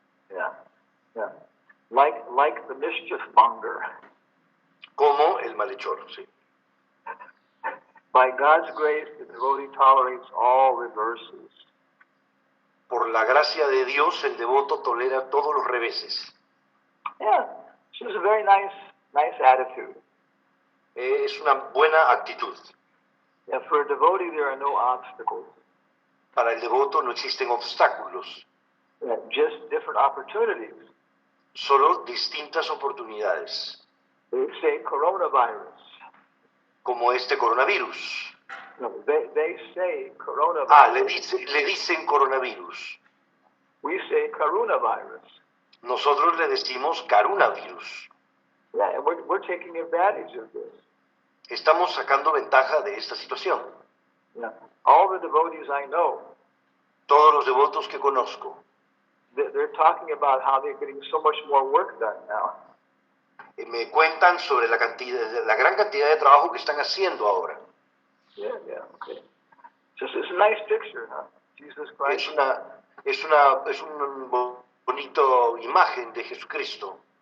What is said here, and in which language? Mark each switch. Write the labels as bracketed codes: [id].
[en] Yeah. Like the mischief monger. [es] Como el malhechor, sí. [en] By God's grace, the devotee tolerates all reverses. [es] Por la gracia de Dios, el devoto tolera todos los reveses. [en] Yeah, it's a very nice attitude. [es] Es una buena actitud. [en] Yeah, for a devotee, there are no obstacles. [es] Para el devoto no existen obstáculos. [en] Yeah, just different opportunities. [es] Solo distintas oportunidades. [en] They say coronavirus. [es] Como este coronavirus. [en] No, they say coronavirus. [es] Le dicen coronavirus. [en] We say coronavirus. [es] Nosotros le decimos carunavirus. [en] Yeah, and we're taking advantage of this. [es] Estamos sacando ventaja de esta situación. [en] Yeah. All the devotees I know, [es] todos los devotos que conozco, [en] they're talking about how they're getting so much more work done now. [es] Me cuentan sobre la gran cantidad de trabajo que están haciendo ahora. [en] Yeah, okay. It's a nice picture, huh? Jesus Christ. [es] Es un bonito imagen de Jesucristo.